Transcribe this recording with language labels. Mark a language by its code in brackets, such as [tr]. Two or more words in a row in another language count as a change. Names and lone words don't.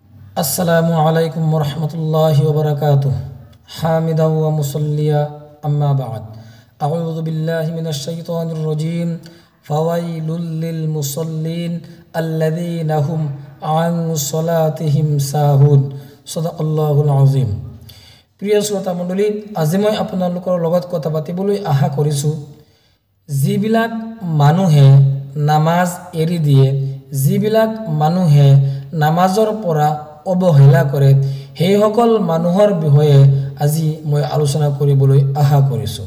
[ar] السلام عليكم ورحمة الله وبركاته. حامدا ومصليا أما بعد. أعوذ بالله من الشيطان الرجيم. فويل للمصلين الذين هم عن صلاتهم ساهون. صدق الله العظيم. [as] প্ৰিয় শ্ৰোতা মণ্ডলী, আজি মই আপোনালোকৰ লগত কথা পাতিবলৈ আশা কৰিছোঁ যিবিলাক মানুহে নামাজ এৰি দিয়ে, যিবিলাক মানুহে নামাজৰ পৰা অৱহেলা কৰে, সেইসকল মানুহৰ বিষয়ে আজি মই আলোচনা কৰিবলৈ আশা কৰিছোঁ।